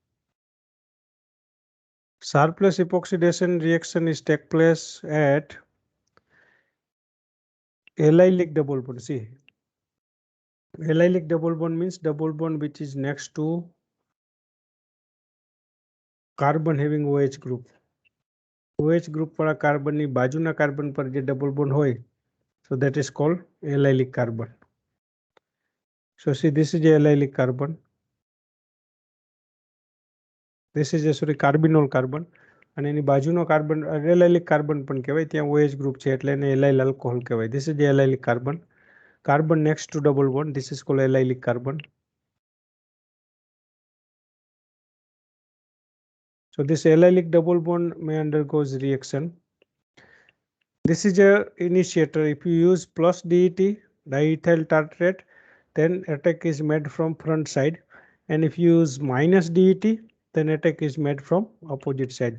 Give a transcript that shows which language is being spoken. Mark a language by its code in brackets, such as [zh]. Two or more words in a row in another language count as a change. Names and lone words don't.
[en] SAR plus epoxidation reaction is take place at allylic double bond. See, allylic double bond means double bond which is next to carbon having OH group. OH group [gu] વાળા કાર્બન ની બાજુના કાર્બન પર જે [en] double bond [gu] હોય, [en] so that is called allylic carbon. So see, this is a allylic carbon. This is a carbinol carbon. [gu] અને એની બાજુનો કાર્બન [en] allylic carbon [gu] પણ કહેવાય, ત્યાં [en] OH group [gu] છે એટલે એને [en] allyl alcohol [gu] કહેવાય. [en] This is the allylic carbon. Carbon next to double bond, this is called allylic carbon. So this allylic double bond may undergoes reaction. This is a initiator. If you use plus DET, diethyl tartrate, then attack is made from front side, and if you use minus DET, then attack is made from opposite side.